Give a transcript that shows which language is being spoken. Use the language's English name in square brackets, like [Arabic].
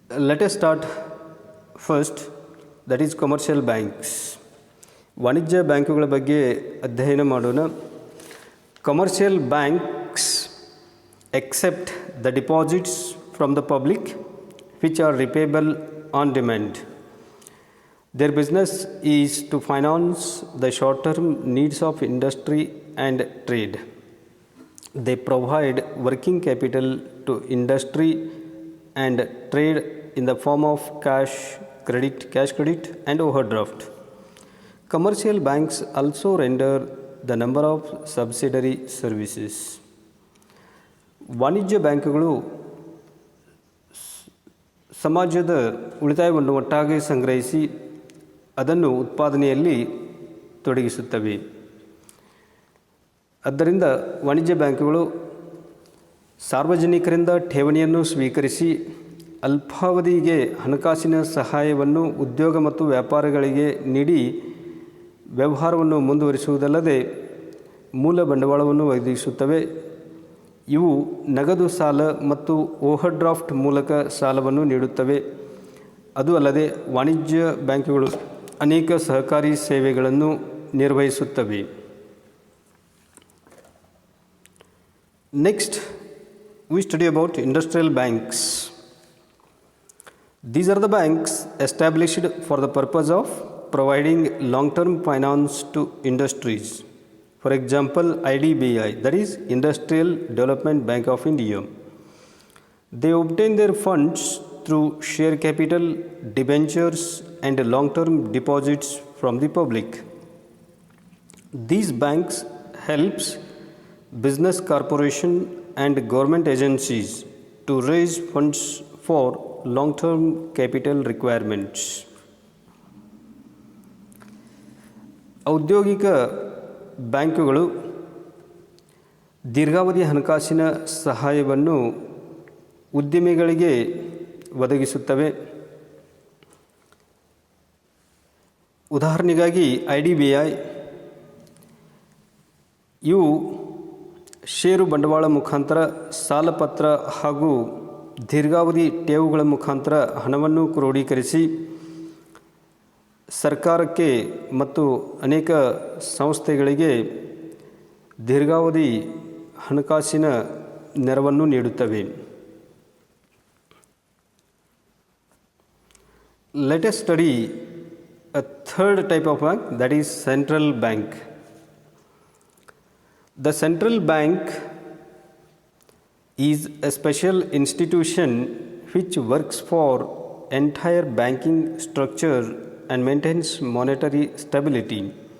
[English] Let us start first, that is commercial banks. [Kannada] ವಾಣಿಜ್ಯ ಬ್ಯಾಂಕುಗಳ ಬಗ್ಗೆ ಅಧ್ಯಯನ ಮಾಡೋಣ. [English] Commercial banks accept the deposits from the public which are repayable on demand. Their business is to finance the short-term needs of industry and trade. They provide working capital to industry and trade in the form of cash credit and overdraft. Commercial banks also render the number of subsidiary services. [Kannada] ವಾಣಿಜ್ಯ ಬ್ಯಾಂಕುಗಳು ಸಮಾಜದ ಉಳಿತಾಯವನ್ನು ಒಟ್ಟಾಗಿ ಸಂಗ್ರಹಿಸಿ ಅದನ್ನು ಉತ್ಪಾದನೆಯಲ್ಲಿ ತೊಡಗಿಸುತ್ತವೆ. ಆದ್ದರಿಂದ ವಾಣಿಜ್ಯ ಬ್ಯಾಂಕುಗಳು ಸಾರ್ವಜನಿಕರಿಂದ ಠೇವಣಿಯನ್ನು ಸ್ವೀಕರಿಸಿ ಅಲ್ಪಾವಧಿಗೆ ಹಣಕಾಸಿನ ಸಹಾಯವನ್ನು ಉದ್ಯೋಗ ಮತ್ತು ವ್ಯಾಪಾರಗಳಿಗೆ ನೀಡಿ ವ್ಯವಹಾರವನ್ನು ಮುಂದುವರಿಸುವುದಲ್ಲದೆ ಮೂಲ ಬಂಡವಾಳವನ್ನು ಒದಗಿಸುತ್ತವೆ. ಇವು ನಗದು ಸಾಲ ಮತ್ತು ಓವರ್ ಡ್ರಾಫ್ಟ್ ಮೂಲಕ ಸಾಲವನ್ನು ನೀಡುತ್ತವೆ. ಅದು ಅಲ್ಲದೆ ವಾಣಿಜ್ಯ ಬ್ಯಾಂಕುಗಳು ಅನೇಕ ಸಹಕಾರಿ ಸೇವೆಗಳನ್ನು ನಿರ್ವಹಿಸುತ್ತವೆ. [English] Next, we study about industrial banks. These are the banks established for the purpose of providing long-term finance to industries. For example, IDBI, that is Industrial Development Bank of India. They obtain their funds through share capital, debentures, and long-term deposits from the public. These banks helps business corporation and government agencies to raise funds for long-term capital requirements. [Kannada] ಔದ್ಯೋಗಿಕ ಬ್ಯಾಂಕುಗಳು ದೀರ್ಘಾವಧಿ ಹಣಕಾಸಿನ ಸಹಾಯವನ್ನು ಉದ್ಯಮಿಗಳಿಗೆ ಒದಗಿಸುತ್ತವೆ. ಉದಾಹರಣೆಗಾಗಿ IDBI ಇವು ಷೇರು ಬಂಡವಾಳ ಮುಖಾಂತರ ಸಾಲಪತ್ರ ಹಾಗೂ ದೀರ್ಘಾವಧಿ ಠೇವುಗಳ ಮುಖಾಂತರ ಹಣವನ್ನು ಕ್ರೋಢೀಕರಿಸಿ ಸರ್ಕಾರಕ್ಕೆ ಮತ್ತು ಅನೇಕ ಸಂಸ್ಥೆಗಳಿಗೆ ದೀರ್ಘಾವಧಿ ಹಣಕಾಸಿನ ನೆರವನ್ನು ನೀಡುತ್ತವೆ. [English] Let us study a third type of bank, that is central bank. The central bank is a special institution which works for entire banking structure and maintains monetary stability.